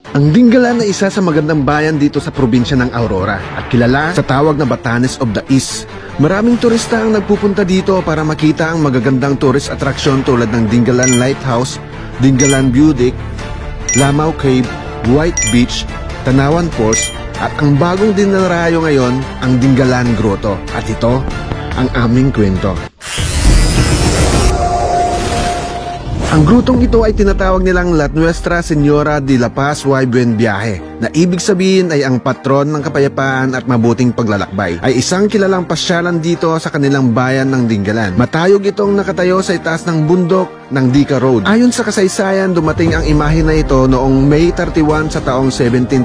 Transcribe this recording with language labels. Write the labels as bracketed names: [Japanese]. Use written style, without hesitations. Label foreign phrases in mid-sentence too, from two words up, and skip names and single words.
[Filipino] Ang Dingalan ay isa sa magandang bayan dito sa probinsya ng Aurora at kilala sa tawag na Batanes of the East. Maraming turista ang nagpupunta dito para makita ang magagandang [English] tourist attraction [Filipino] tulad ng Dingalan Lighthouse, Dingalan View Deck, Lamau Cave, White Beach, Tanawan Falls at ang bagong dinarayo ngayon, ang Dingalan Grotto. At ito ang aming kwento. Ang grotong ito ay tinatawag nilang [Spanish] La Nuestra Señora de la Paz y Buen Viaje, [Filipino] na ibig sabihin ay ang patron ng kapayapaan at mabuting paglalakbay. Ay isang kilalang pasyalan dito sa kanilang bayan ng Dingalan. Matayog itong nakatayo sa itaas ng bundok ng Dica Road. Ayon sa kasaysayan, dumating ang imahe na ito noong May 31 sa taong 1747.